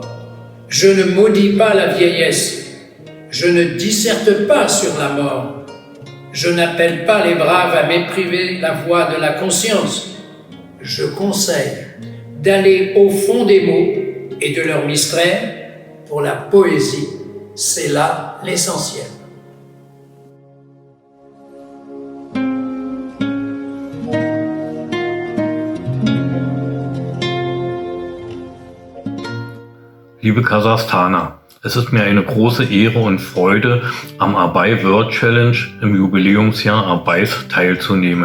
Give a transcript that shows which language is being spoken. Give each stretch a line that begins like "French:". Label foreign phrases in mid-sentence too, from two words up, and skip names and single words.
French: Je ne maudis pas la vieillesse. Je ne disserte pas sur la mort. Je n'appelle pas les braves à mépriser la voix de la conscience. Je conseille d'aller au fond des mots et de leurs mystères. Pour la poésie, c'est là l'essentiel.
German: Liebe Kasachstaner, es ist mir eine große Ehre und Freude, am Abai Word Challenge im Jubiläumsjahr Abais teilzunehmen.